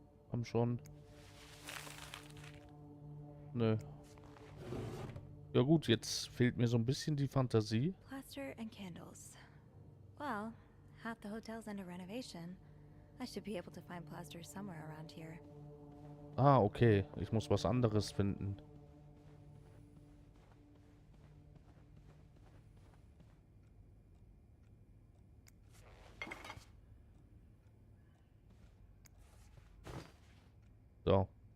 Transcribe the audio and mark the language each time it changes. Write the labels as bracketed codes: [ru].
[de] Komm schon. Nö. Ja gut, jetzt fehlt mir so ein bisschen die Fantasie. [en] Plaster and candles. Well, half the hotel's under renovation. I should be able to find plaster somewhere around here. [de] Ah, okay. Ich muss was anderes finden. So.